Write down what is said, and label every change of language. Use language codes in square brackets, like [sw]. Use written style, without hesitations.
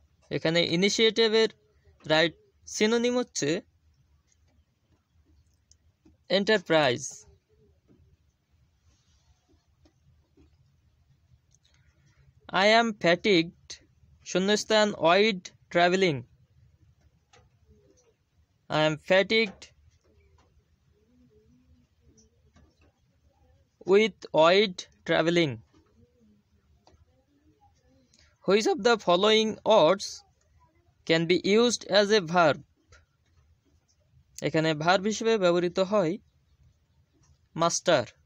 [bn] এখানে ইনিশিয়েটিভের right synonym হচ্ছে enterprise. [en] I am fatigued শূন্যস্থান wide traveling. I am fatigued with wide traveling. Which of the following words can be used as a verb? [bn] এখানে verb হিসেবে ব্যবহৃত হয় master.